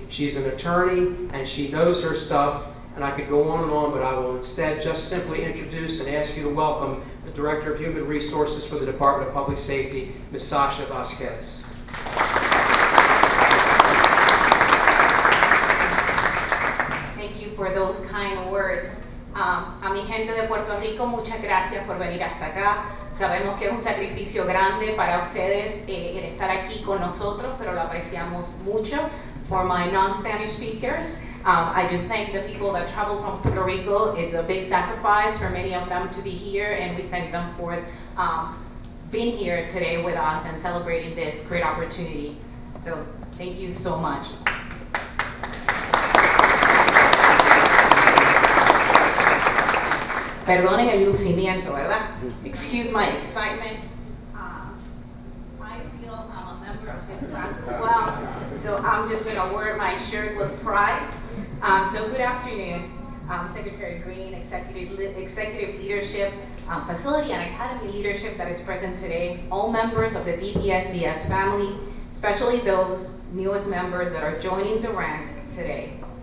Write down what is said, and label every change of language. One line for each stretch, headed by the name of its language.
English: She's an attorney and she knows her stuff, and I could go on and on, but I will instead just simply introduce and ask you to welcome the Director of Human Resources for the Department of Public Safety, Ms. Sasha Vasquez. Thank you for those kind words.
Spanish: A mi gente de Puerto Rico, muchas gracias por venir hasta acá. Sabemos que es un sacrificio grande para ustedes el estar aquí con nosotros, pero lo apreciamos mucho.
English: For my non-Spanish speakers, I just thank the people that travel from Puerto Rico. It's a big sacrifice for many of them to be here, and we thank them for being here today with us and celebrating this great opportunity. So thank you so much.
Spanish: Perdonen el lucimiento, ¿verdad?
English: Excuse my excitement. I feel I'm a member of this class as well, so I'm just going to wear my shirt with pride. So good afternoon, Secretary Green, Executive Leadership, Facility and Academy Leadership that is present today, all members of the DPSCS family, especially those newest members that are joining the ranks today.